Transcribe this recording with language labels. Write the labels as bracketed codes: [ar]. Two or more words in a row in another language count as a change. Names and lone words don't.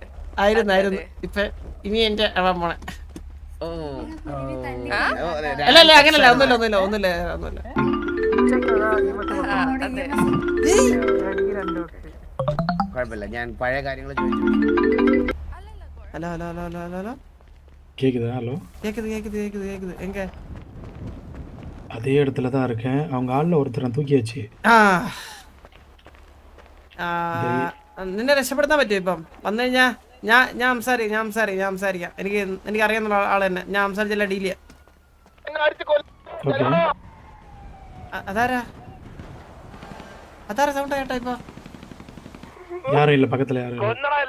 [ml] ആയിരുന്നു ഇപ്പൊ ഇനി എന്റെ ആവാൻ പോണെ. ഓ ആ? അല്ല അങ്ങനല്ല ഒന്നുമില്ല അതെ. കുഴപ്പമില്ല, ഞാൻ പഴയ കാര്യങ്ങൾ ചോദിച്ചു. ഹലോ [ta] கேக்குதா? ஹலோ, கேக்குது எங்க? அதே இடத்துல தான் இருக்கேன். அவங்க ஆள்ல ஒருத்தரை தூக்கியாச்சு. [ml] നിന്നെ രക്ഷപ്പെടുത്താൻ പറ്റുമോ ഇപ്പം വന്നു കഴിഞ്ഞാ? ഞാൻ സംസാരിക്കാം. എനിക്ക് അറിയാവുന്ന ആൾ തന്നെ. ഞാൻ സംസാരിച്ചല്ല ഡീൽ ചെയ്യാം. [ta] ஓகே, [ml] അതാരാ സൗണ്ട് കേട്ടോ ഇപ്പൊ? [ta] யாரும் இல்ல, பக்கத்துல யாரும் இல்ல.